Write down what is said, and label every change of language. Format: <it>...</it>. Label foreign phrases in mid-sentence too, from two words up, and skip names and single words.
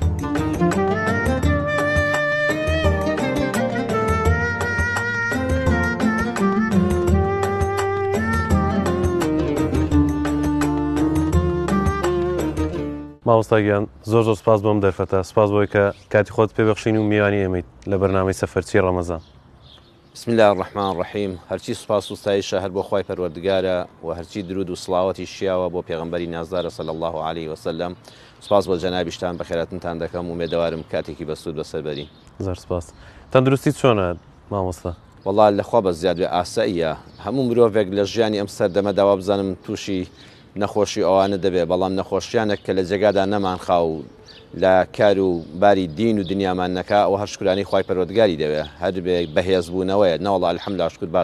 <ckb>مامۆستاگیان زۆر سپاس بۆم دەرفەتە، سپاس بۆی کە کاتی خۆت پێبەخشین و میوانی ئێمەیت لە بەرنامەی سەفەرچی ڕەمەزان.</ckb> <ar>بسم الله الرحمن الرحیم.</ar> <ckb>هەرچی سوپاس و ستایشە هەر بۆ خوای پەروەردگارە و هەرچی درود و سڵاوەتی شیاوە بۆ پێغەمبەری نازدارە</ckb> <ar>صلی الله علیه وسلم.</ar> <ckb>سپاس بۆ جەنابیشتان بەخێراتنتان دەکەم و مێدەوارم کاتێکی بەسوود بەسەربەری. زۆر سپاس. تەندروستی چۆنە مامۆستا؟ وەڵا لەخوا بە زیاد بێ ئاساییە. هەموو مرۆڤێک لە ژیانی ئەم سەردەمە داوا بزانم تووشی نەخۆشی ئەوانە دەبێ، بەڵام نەخۆشیانێک کە لە جێگادا نەمانخا و لە کار و باری دین و دنیامان نەکا ئەوە هەر شکرانی خوای پەروەردگاری دەوێ، هەر بێ بەهێزبوونەوەیە نەوەڵا الحەمدوللا شکر باش.</ckb>